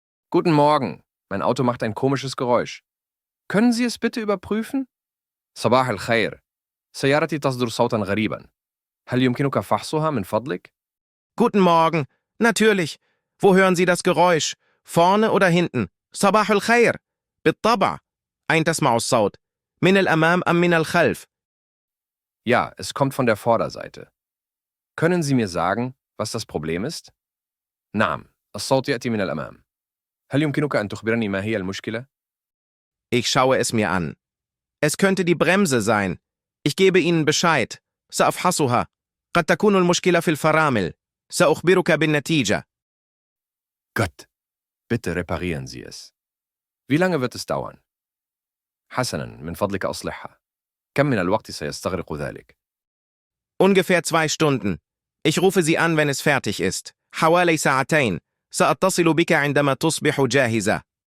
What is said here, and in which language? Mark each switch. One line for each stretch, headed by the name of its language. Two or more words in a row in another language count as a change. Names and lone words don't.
German: Guten Morgen. Mein Auto macht ein komisches Geräusch. Können Sie es bitte überprüfen?
Arabic: صباح الخير. سيارتي تصدر صوتا غريبا. هل يمكنك فحصها من فضلك؟
German: Guten Morgen. Natürlich. Wo hören Sie das Geräusch? Vorne oder hinten?
Arabic: صباح الخير. بالطبع. أين تسمع الصوت؟ من الأمام أم من الخلف؟
German: Ja, es kommt von der Vorderseite. Können Sie mir sagen, was das Problem ist?
Arabic: نعم، الصوت يأتي من الأمام. هل يمكنك أن تخبرني ما هي المشكلة؟
German: Ich schaue es mir an. Es könnte die Bremse sein. Ich gebe Ihnen Bescheid.
Arabic: سأفحصها. قد تكون المشكلة في الفرامل. سأخبرك بالنتيجة.
German: Gott, bitte reparieren Sie es. Wie lange wird es dauern؟
Arabic: حسناً، من فضلك أصلحها. كم من الوقت سيستغرق ذلك؟
German: Ungefähr 2 Stunden. Ich rufe Sie an, wenn es fertig ist.
Arabic: حوالي ساعتين. سأتصل بك عندما تصبح جاهزة.